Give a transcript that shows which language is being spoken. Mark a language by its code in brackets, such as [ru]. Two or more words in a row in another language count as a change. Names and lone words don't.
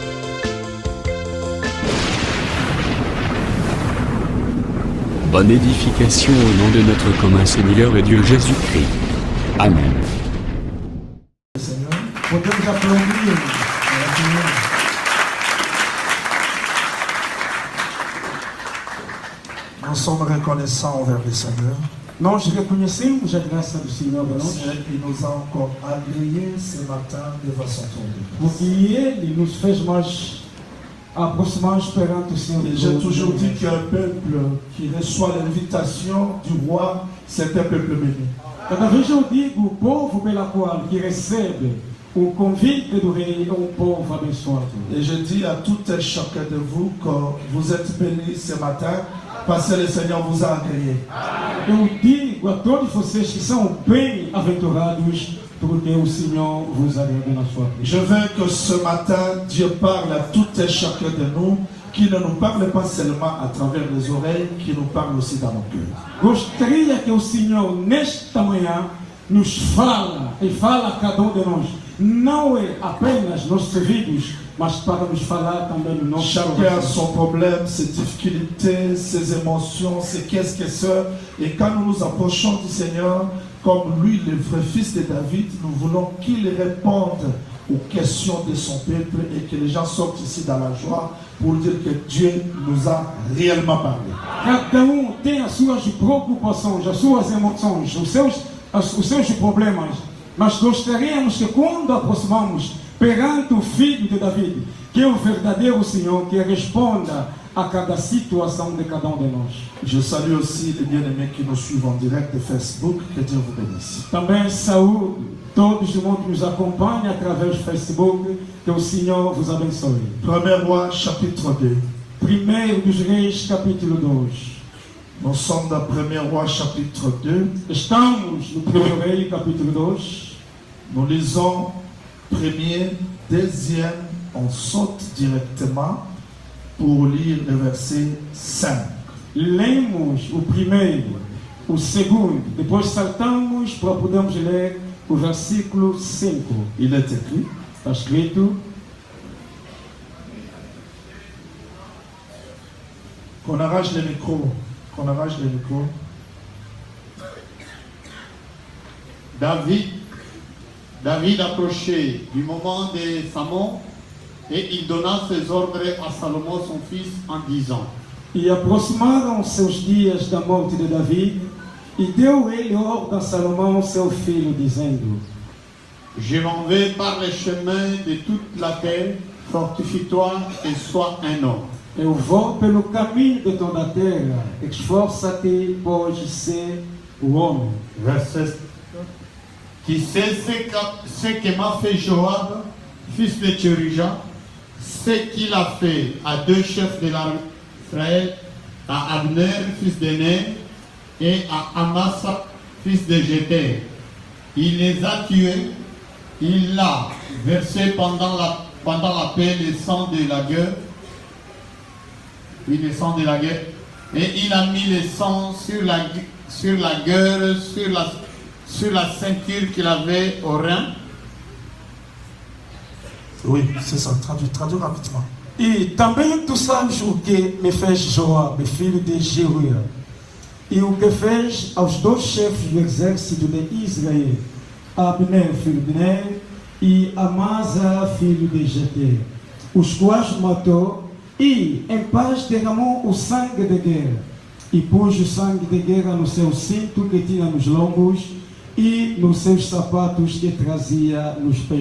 [fr] Bonne édification au nom de notre commun Seigneur et Dieu Jésus-Christ. Amen. Seigneur, podemos applaudir. Nous sommes reconnaissants envers le Seigneur. [pt] Nós reconhecemos a graça do Senhor para nós, [fr] Il nous a encore agréé ce matin de façon tombée. [pt] porque Ele nos fez mais aproximados perante o Senhor. [fr] Et j'ai toujours dit qu'un peuple qui reçoit l'invitation du roi, c'est un peuple béni. [pt] Cada vez eu digo, o povo pela qual que recebe o convite do rei é um povo abençoado. [fr] Et je dis à tout et chacun de vous que vous êtes bénis ce matin parce que le Seigneur vous a agréé. [pt] Eu digo a todos vocês que são bem-aventurados, porque o Senhor vos agrada na sua vida. [fr] Je veux que ce matin, Dieu parle à tout et chacun de nous, qui ne nous parle pas seulement à travers les oreilles, qui nous parle aussi dans nos cœurs. [pt] Gostaria que o Senhor, nesta manhã, nos fala e fala a cada de nós. Não é apenas nossos ouvidos, mas para nos falar também no nosso [fr] Chacun a [pt] coração. [fr] son problème, ses difficultés, ses émotions, ses qu'est-ce. Et quand nous nous approchons du Seigneur, comme lui, le vrai fils de David, nous voulons qu'il réponde aux questions de son peuple et que les gens sortent ici dans la joie pour dire que Dieu nous a réellement parlé. [pt] Cada tem as suas preocupações, as suas emoções, os seus problemas. Mas gostaríamos que quando aproximamos perante o Filho de David, que é o verdadeiro Senhor, que responda a cada situação de cada de nós. [fr] Je salue aussi les bien-aimés qui nous suivent en direct de Facebook. Que Dieu vous bénisse. [pt] Também saúde todos do mundo que nos acompanha através do Facebook, que o Senhor vos abençoe. [fr] 1 Roi, chapitre 2. [pt] Primeiro dos Reis, capítulo 2. [fr] Nous sommes dans 1 Roi, chapitre 2. [pt] Estamos no Primeiro Rei, capítulo 2. [fr] Nous lisons premier, deuxième, on saute directement pour lire le verset 5. [pt] Lemos o primeiro, o segundo, depois saltamos para podermos ler o versículo 5. [fr] Il est écrit: [pt] Está escrito: [fr] qu'on arrache le micro, qu'on arrache le micro. David approchait du moment de sa mort et il donna ses ordres à Salomon son fils en disant: [pt] E aproximaram-se os dias da morte de Davi, e deu ele ordem a Salomão, seu filho, dizendo: [fr] Je m'en vais par les chemins de toute la terre, fortifie-toi et sois un homme. [pt] Eu vou pelo caminho de toda a terra, esforça-te, pois ser o homem. [fr] Verset. Tu sais ce que m'a fait Joab, fils de Tchérija, ce qu'il a fait à deux chefs de l'armée d'Israël, à Abner, fils de Ner, et à Amasa, fils de Jéter. Il les a tués, il l'a versé pendant la pendant la paix, le sang de la guerre. Oui, le sang de la guerre. Et il a mis le sang sur la gueule, sur la ceinture qu'il avait au rein. Oui, c'est ça, traduis rapidement. [pt] E também tu sabes o que me fez Joabe, filho de Jeruia, e o que fez aos dois chefes do exército de Israel, Abner, filho de Ner, e Amasa, filho de Jeter, os quais matou e em paz derramou o sangue de guerra, e pôs o sangue de guerra no seu cinto que tinha nos lombos e nos seus sapatos que trazia nos pés.